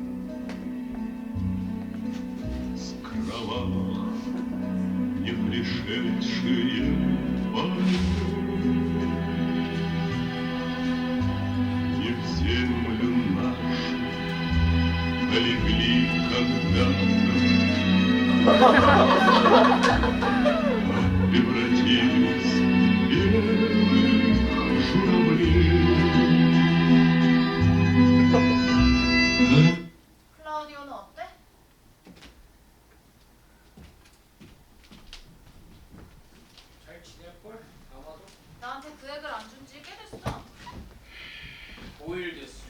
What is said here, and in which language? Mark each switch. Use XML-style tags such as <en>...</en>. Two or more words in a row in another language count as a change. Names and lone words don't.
<ru>с кровавых не пришедшие бои не в землю нашу полегли когда-то, превратились в белых журавлей.</ru> <ko>클라우디오는 어때? 잘 지낼걸? 아마도. 나한테 그 액을 안 준 지 꽤 됐어. 5일 됐어.</ko>